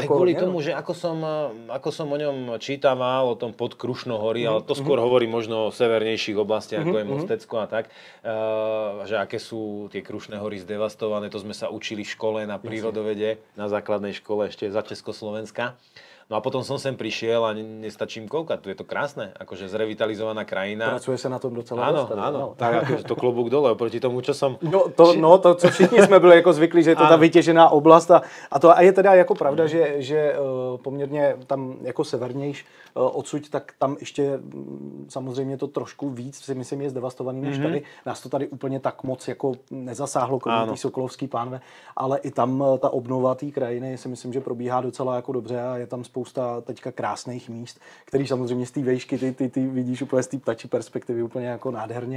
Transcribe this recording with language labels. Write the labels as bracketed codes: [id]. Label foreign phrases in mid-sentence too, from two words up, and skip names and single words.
[sk] Aj kvôli tomu, že ako som o ňom čítaval, o tom pod Krušnohorí, ale to skôr hovorí možno o severnejších oblastiach, ako je Mostecko a tak, že aké sú tie Krušné hory zdevastované, to sme sa učili v škole na prírodovede, na základnej škole ešte za Československa. No a potom som sem prišiel a nestačím koľkať, tu je to krásne, akože zrevitalizovaná krajina. Pracuje sa na tom docela [cs] dost. [sk] Áno, tak akože to klobúk dole oproti tomu, čo som... [cs] To, co všichni jsme byli jako zvyklí, že je to ta vytěžená oblast a je teda jako pravda, že poměrně tam jako severnějš odsud, tak tam ještě samozřejmě to trošku víc si myslím je zdevastovaný než tady. Nás to tady úplně tak moc jako nezasáhlo, kromě té Sokolovský pánve, ale i tam ta obnova té krajiny si myslím, že probíhá docela jako dobře a je tam spousta teďka krásných míst, který samozřejmě z té vejšky ty vidíš úplně z té ptačí perspektivy úplně jako nádherně.